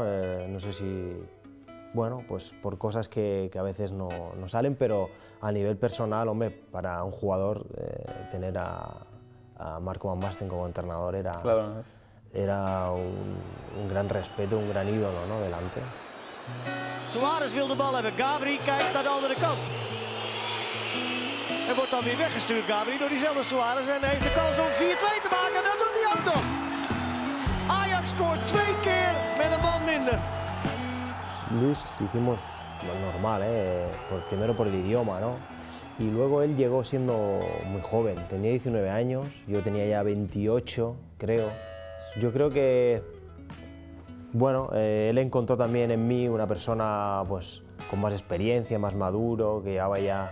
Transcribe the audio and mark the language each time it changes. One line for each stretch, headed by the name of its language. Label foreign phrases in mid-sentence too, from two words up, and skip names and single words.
Spanish: No sé si... Bueno, pues por cosas que a veces no salen, pero a nivel personal, hombre, para un jugador tener a Marco van Basten como entrenador era un gran respeto, un gran ídolo, ¿no? Delante.
Dutch: Suarez wil de bal hebben. Gabri kijkt naar de andere kant. En wordt dan weer weggestuurd, Gabri, door diezelfde Suarez. En heeft de kans om 4-2 te maken. Dat doet hij ook nog. Ajax scoort 2 keer met een man minder.
Spanish: Luis hicimos lo normal, primero por el idioma, ¿no? Y luego él llegó siendo muy joven, tenía 19 años, yo tenía ya 28, creo. Yo creo que, bueno, él encontró también en mí una persona pues con más experiencia, más maduro, que llevaba ya...